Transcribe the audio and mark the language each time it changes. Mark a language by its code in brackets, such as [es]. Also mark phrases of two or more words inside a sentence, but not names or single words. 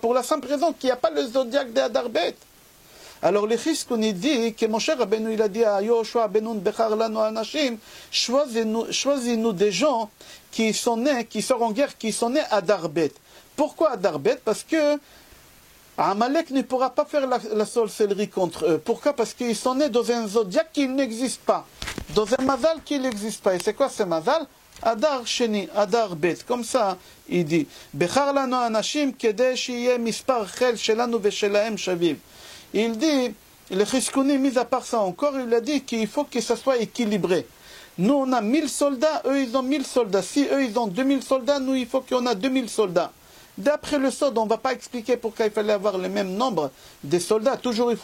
[fr] Pour la simple raison qu'il n'y a pas le zodiaque d'Adar Bet. Alors le Chizkuni dit que Moshe Rabbeinu il a dit à Yoshua Benun [he] בחר לנו אנשים, [fr] choisis-nous des gens qui sont nés, qui sortent en guerre, qui sont nés Adar Bet. Pourquoi Adar Bet? Parce que Amalek ne pourra pas faire la sorcellerie contre eux. Pourquoi? Parce qu'ils sont nés dans un zodiaque qui n'existe pas. Dans un mazal qui n'existe pas. Et c'est quoi ce mazal? Adar Sheni, Adar Bet. Comme ça, il dit [he] בחר לנו אנשים כדי שיהיה מספר חיל שלנו ושלהם שווה. [fr] Il dit, le Chizkuni, mis à part ça encore, il a dit qu'il faut que ça soit équilibré. Nous, on a 1000 soldats, eux, ils ont 1000 soldats. Si eux, ils ont 2000 soldats, nous, il faut qu'on a 2000 soldats. D'après le Sod, on ne va pas expliquer pourquoi il fallait avoir le même nombre de soldats.